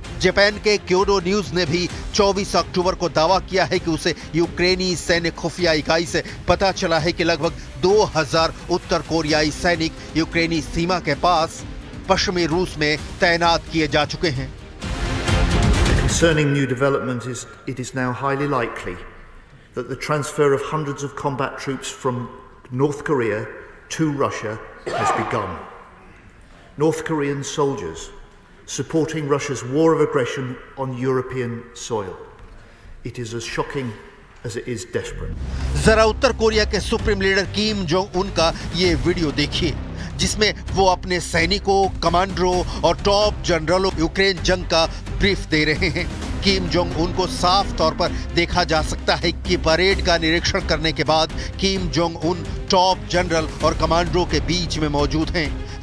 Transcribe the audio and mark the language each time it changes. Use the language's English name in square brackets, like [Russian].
[Hindi] Japan के Kyodo news ने भी 24 अक्टूबर को दावा किया है कि उसे यूक्रेनी सैन्य खुफिया इकाई से पता चला है कि लगभग 2,000 उत्तर कोरियाई सैनिक यूक्रेनी सीमा के पास पश्चिमी रूस में तैनात किए जा चुके हैं। [English] Concerning new development is it is now highly likely that the transfer of hundreds of combat troops from North Korea to Russia has begun. North Korean soldiers supporting Russia's war of aggression on European soil. It is as shocking as it is desperate. [Hindi] जरा उत्तर Korea के supreme leader Kim Jong Un का ये video देखिए, जिसमें वो अपने सैनिकों, कमांडरों और टॉप जनरलों यूक्रेन जंग का ब्रीफ दे रहे हैं। किम जोंग उन को साफ तौर पर देखा जा सकता है कि परेड का निरीक्षण करने के बाद Kim Jong Un top general और कमांडरों के बीच में मौजूद हैं।